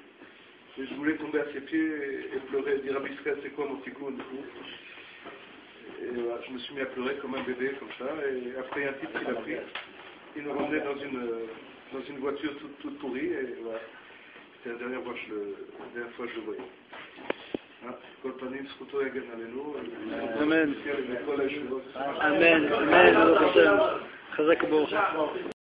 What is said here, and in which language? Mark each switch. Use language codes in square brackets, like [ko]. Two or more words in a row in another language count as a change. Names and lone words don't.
[fr] Et je voulais tomber à ses pieds et pleurer, et dire à Biscuit, c'est quoi mon ticoun et tout. Et voilà, je me suis mis à pleurer comme un bébé, comme ça, et après il y a un type qui l'a pris. Il nous ramenait dans une voiture toute pourrie, et voilà. C'était la dernière fois que je le voyais. [he] כל פנים זכותו יגן עלינו. אמן. אמן. אמן. חזק וברוך.